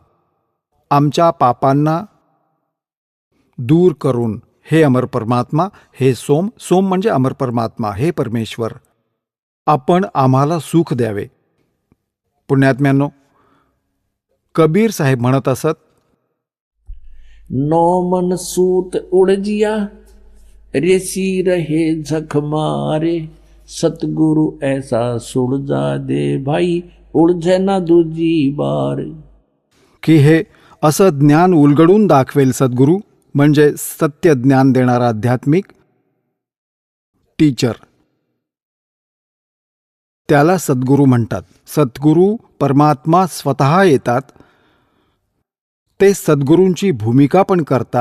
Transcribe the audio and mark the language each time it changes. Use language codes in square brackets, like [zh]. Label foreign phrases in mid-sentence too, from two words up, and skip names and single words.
[mr] आमच्या पापांना दूर करून हे अमर परमात्मा, हे सोम, सोम म्हणजे अमर परमात्मा, हे परमेश्वर, आपण आम्हाला सुख द्यावे. पुण्यात्म्यांनो, कबीर साहेब म्हणत असत, [hi] नौ मन सूत उड़जिया ऋषि रहे झक मारे सतगुरु ऐसा सुलझा दे भाई उलझे ना दूजी बार. [mr] की हे असं ज्ञान उलगडून दाखवेल सद्गुरू म्हणजे सत्य ज्ञान देणारा आध्यात्मिक टीचर. त्याला सद्गुरू म्हणतात. सद्गुरू परमात्मा स्वतः येतात. ते सद्गुरूंची भूमिका पण करतात.